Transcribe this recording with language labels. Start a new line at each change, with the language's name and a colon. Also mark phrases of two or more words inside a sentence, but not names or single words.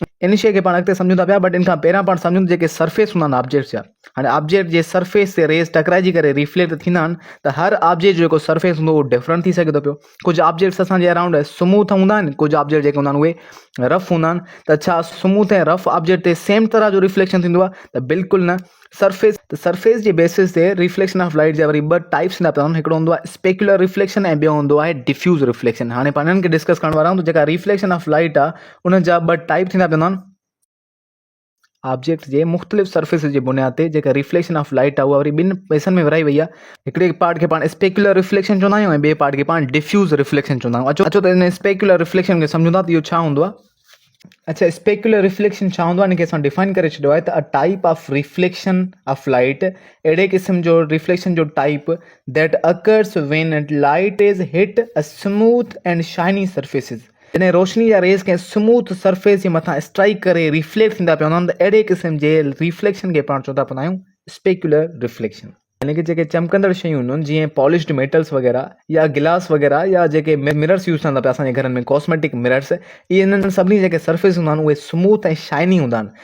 Sindhi: इन शइ खे पाण अॻिते सम्झूं था पिया बट इन खां पहिरियां पाण सम्झूं जेके सरफेस हूंदा आहिनि ऑब्जेक्ट्स जा। हाणे ऑब्जेक्ट जे सरफेस ते रेज़ टकराइजी करे रिफ्लेक्ट थींदा आहिनि त हर ऑब्जेक्ट जो जेको सरफेस हूंदो उहो डिफरेंट थी सघे थो पियो। कुझु ऑब्जेक्ट्स असांजे अराउंड स्मूथ हूंदा आहिनि, कुझु ऑब्जेक्ट जेके हूंदा आहिनि उहे रफ हूंदा आहिनि। त छा स्मूथ ऐं रफ ऑब्जेक्ट ते सेम तरह जो रिफ्लेक्शन थींदो आहे? त बिल्कुलु न। सरफेस जे बेसिस ते
English: reflection of light
Sindhi: जा वरी ॿ टाइप्स ईंदा पिया आहिनि। हिकिड़ो हूंदो आहे
English: specular reflection
Sindhi: ऐं ॿियो हूंदो आहे
English: diffuse reflection.
Sindhi: हाणे पाण हिननि खे डिस्कस करण वारा आहियूं। त जेका
English: reflection of light
Sindhi: आहे उन जा ॿ टाइप थींदा पिया आहिनि। ऑब्जेक्ट जे मुख़्तलिफ़ सरफेस जे बुनियाद ते जेका
English: reflection of light
Sindhi: आहे उहा वरी ॿिनि हिसनि में विराई वई आहे। हिकिड़े पार्ट खे पाण
English: specular reflection
Sindhi: चवंदा आहियूं ऐं ॿिए पार्ट खे पाण
English: diffuse reflection
Sindhi: चवंदा आहियूं। अचो त इन
English: specular reflection
Sindhi: खे सम्झूं था त इहो छा हूंदो आहे। अच्छा,
English: specular reflection
Sindhi: छा हूंदो आहे हिनखे असां डिफाइन करे छॾियो आहे त
English: a type of reflection of light,
Sindhi: अहिड़े क़िस्म जो रिफ्लेक्शन जो टाइप
English: that occurs when light is hit a smooth and shiny surfaces. जॾहिं रोशनी जा रेज़ कंहिं स्मूथ सरफेस जे मथां स्ट्राइक करे रिफ्लेक्ट थींदा पिया हूंदा आहिनि त अहिड़े क़िस्म जे रिफ्लेक्शन खे पाण चवंदा पवंदा आहियूं specular reflection. यानी कि जेके चमकंदड़ शयूं हूंदियूं आहिनि जीअं polished metals वग़ैरह या गिलास वग़ैरह या जेके मिरर्स यूज़ कंदा पिया असांजे घरनि में cosmetic mirrors, इहे इन्हनि सभिनी जेके सर्फेस हूंदा आहिनि उहे स्मूथ ऐं शाइनी हूंदा आहिनि।